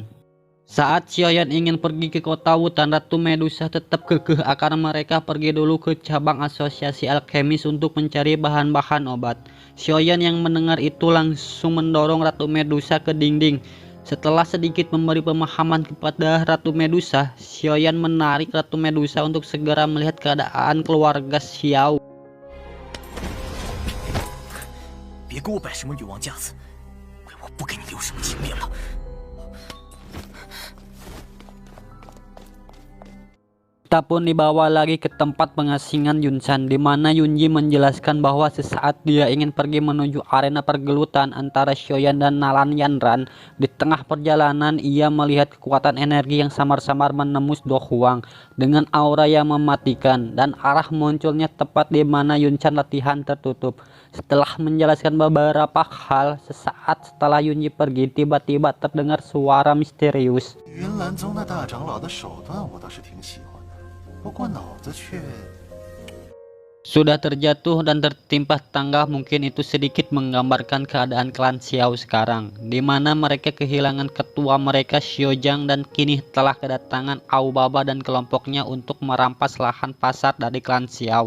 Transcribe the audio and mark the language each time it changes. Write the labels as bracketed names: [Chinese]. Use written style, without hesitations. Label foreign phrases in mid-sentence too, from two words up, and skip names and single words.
[Indonesian] Saat Xiaoyan ingin pergi ke kota Wutan, Ratu Medusa tetap kekeh akan mereka pergi dulu ke cabang asosiasi alkemis untuk mencari bahan-bahan obat. Xiaoyan yang mendengar itu langsung mendorong Ratu Medusa ke dinding. Setelah sedikit memberi pemahaman kepada Ratu Medusa, Xiaoyan menarik Ratu Medusa untuk segera melihat keadaan keluarga Xiao. [Chinese] 别给我摆什么女王架子，怪我不给你留什么情面了。 [Indonesian] Kita pun dibawa lagi ke tempat pengasingan Yunsan, di mana Yunji menjelaskan bahwa sesaat dia ingin pergi menuju arena pergelutan antara Xiaoyan dan Nalan Yanran. Di tengah perjalanan ia melihat kekuatan energi yang samar-samar menembus Do Huang dengan aura yang mematikan, dan arah munculnya tepat di mana Yunsan latihan tertutup. Setelah menjelaskan beberapa hal, sesaat setelah Yunji pergi, tiba-tiba terdengar suara misterius. [Chinese] 云岚宗那大长老的手段我倒是挺喜欢的，不过脑子却…… [Indonesian] Sudah terjatuh dan tertimpa tangga. Mungkin itu sedikit menggambarkan keadaan klan Xiao sekarang, di mana mereka kehilangan ketua mereka Xiaojang dan kini telah kedatangan Aobaba dan kelompoknya untuk merampas lahan pasar dari klan Xiao.